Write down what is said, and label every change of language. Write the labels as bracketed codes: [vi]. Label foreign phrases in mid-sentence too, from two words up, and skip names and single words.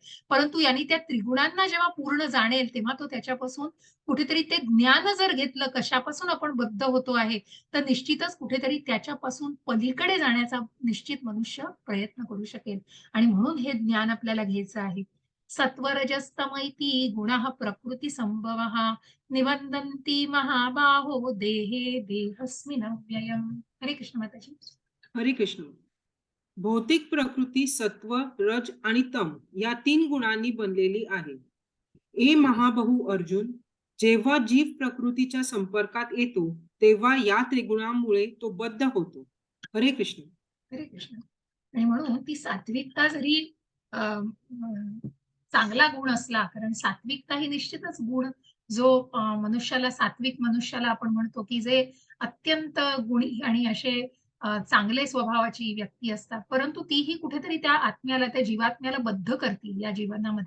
[mr] परंतु यांनी त्या त्रिगुणांना जेव्हा पूर्ण जाणेल, तेव्हा तो त्याच्यापासून कुठेतरी ते ज्ञान जर घेतलं, कशापासून आपण बद्ध होतो आहे, तर निश्चितच कुठेतरी त्याच्यापासून पलीकडे जाण्याचा निश्चित मनुष्य प्रयत्न करू शकेल. आणि म्हणून हे ज्ञान आपल्याला घ्यायचं आहे. [sa] सत्वरजस्तमैती गुणः प्रकृती संभवः निबंधन्ति महाबाहो देहे देहस्मिन् अव्ययम्. [mr] हरे कृष्ण माताजी. हरे कृष्ण. भौतिक प्रकृती सत्व, रज आणि तम या 3 गुणांनी बनलेली आहे. हे महाबहू अर्जुन, जेव्हा जीव प्रकृतीच्या संपर्कात येतो, तेव्हा या त्रिगुणांमुळे तो बद्ध होतो. हरे कृष्ण. हरे कृष्ण. आणि म्हणून ती सात्विकता जरी अ, अ, चांगला गुण असला, कारण सात्विकता ही निश्चितच गुण जो मनुष्याला, सात्विक मनुष्याला आपण म्हणतो की जे अत्यंत गुणी आणि असे चांगले स्वभावाची व्यक्ती असतात, परंतु तीही कुठेतरी त्या आत्म्याला, त्या जीवात्म्याला बद्ध करते या जीवनामध्ये.